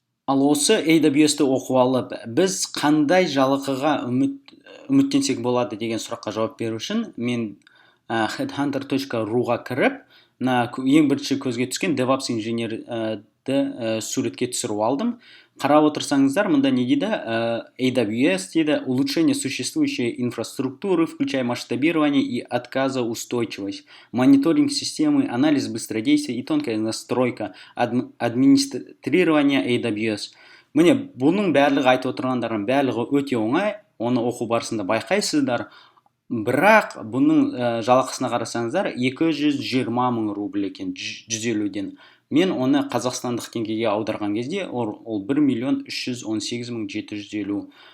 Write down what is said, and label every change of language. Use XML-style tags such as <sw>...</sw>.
<kk>Ал осы AWS-ті оқып алып, біз қандай жалақыға үміттенсек болады деген сұраққа жауап беру үшін мен headhunter.ru-ға кіріп, ең бірінші көзге түскен DevOps инженерді суретке түсіріп алдым. Қарап отырсаңыздар, мұнда не дейді?</kk> <ru>AWS</ru> <kk>дейді:</kk> <ru>улучшение существующей инфраструктуры, включая масштабирование и отказоустойчивость, мониторинг системы, анализ быстродействия и тонкая настройка, администрирование AWS.</ru> <kk>Міне, бұның барлығы айтып отырғандардың барлығы өте оңай, оны оқу барысында байқайсыздар. Бірақ бұның жалақысына қарасаңыздар 220 мың рубль екен, 150-ден. Мен оны қазақстандық теңгеге аударған кезде ол 1.318.750.</kk>